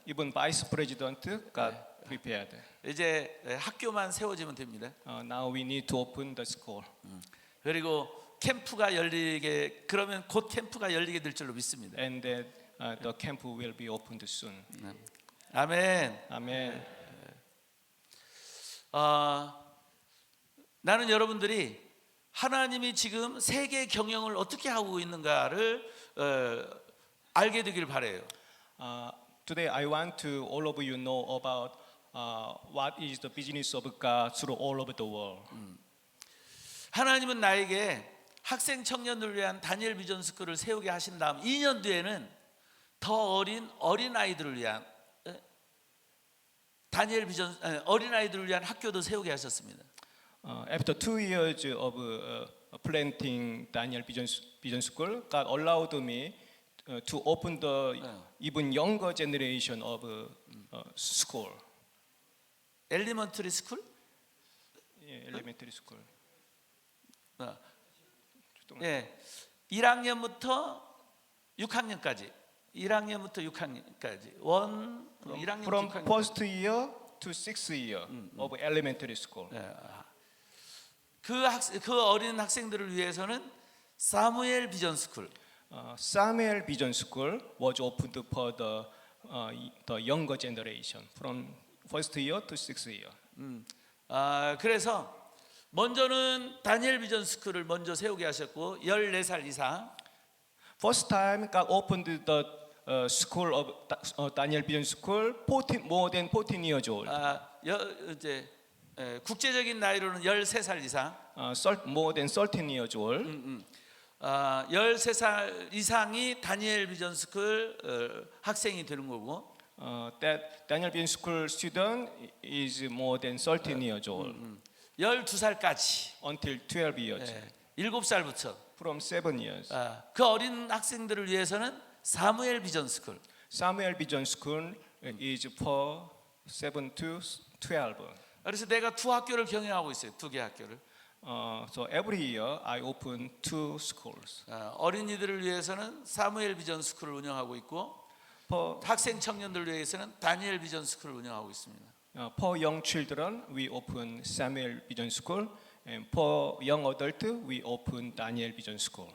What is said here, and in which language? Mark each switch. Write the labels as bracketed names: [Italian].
[English] Even Vice President God prepared. [Korean] 이제 학교만 세워지면 됩니다. [English] Now we need to open the school. [Korean] 그리고 캠프가 열리게 그러면 곧 캠프가 열리게 될 줄로 믿습니다. [English] and that the camp will be opened soon. [Korean] 아멘. [English] Amen. [Korean] 나는 여러분들이 하나님이 지금 세계 경영을 어떻게 하고 있는가를 알게 되길 바래요. [English] Today I want to all of you know about what is the business of God through all over the world. [Korean] 하나님은 나에게 학생 청년들을 위한 다니엘 비전 스쿨을 세우게 하신 다음 2년 뒤에는 더 어린 아이들을 위한 다니엘 비전 어린 아이들을 위한 학교도 세우게 하셨습니다. [English] After 2 years of planting Daniel Vision School, God allowed me to open the even younger generation of school, 엘리먼터리 스쿨? elementary school. [Korean] 예, 1학년부터 6학년까지. 1학년부터 6학년까지. 1학년부터 [English] From [Korean] 6학년. [English] first year to sixth year of elementary school. [Korean] 그 어린 학생들을 위해서는 사무엘 비전 스쿨. [English] Samuel Vision School was opened for the younger generation from first year to sixth year. [Korean] 그래서 먼저는 다니엘 비전 스쿨을 먼저 세우게 하셨고 14살 이상 [English] First time God opened the school of Daniel Vision School more than 14 years old. [Korean] 이제 국제적인 나이로는 13살 이상 [English] More than 13 years old. [Korean] 13살 이상이 다니엘 비전 스쿨 학생이 되는 거고 [English] That Daniel Vision School student is more than 13 years old [Korean] 12살까지 [English] until 12 years. [Korean] 7살부터 [English] From 7 years. [Korean] 그 어린 학생들을 위해서는 사무엘 비전 스쿨. [English] Samuel Vision School is for 7 to 12. [Korean] 그래서 내가 두 학교를 경영하고 있어요. 두 개 학교를. [English] So every year I open 2 schools. [Korean] 어린이들을 위해서는 사무엘 비전 스쿨을 운영하고 있고 [English] For [Korean] 학생 청년들을 위해서는 다니엘 비전 스쿨을 운영하고 있습니다. [English] for young children, we open Samuel Vision School, and for young adult, we open Daniel Vision School.